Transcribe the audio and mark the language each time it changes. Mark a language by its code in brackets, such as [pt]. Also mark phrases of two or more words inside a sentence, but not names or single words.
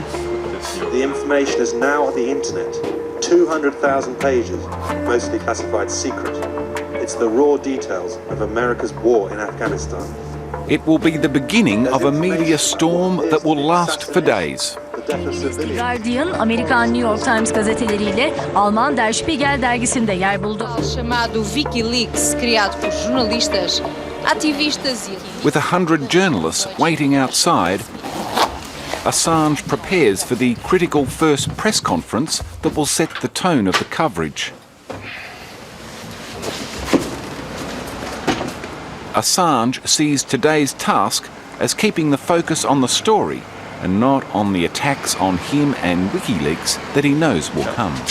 [en] The information is now on the internet. 200,000 pages, mostly classified secret. It's the raw details of America's war in Afghanistan. It will be the beginning of a media storm that will last for days. [tr] The Guardian, Amerikan New York Times gazeteleriyle Alman Der Spiegel dergisinde yer buldu. [pt] Chamado Wikileaks, criado por jornalistas, ativistas e... [en] With 100 journalists waiting outside, Assange prepares for the critical first press conference that will set the tone of the coverage. Assange sees today's task as keeping the focus on the story and not on the attacks on him and Wikileaks that he knows will come.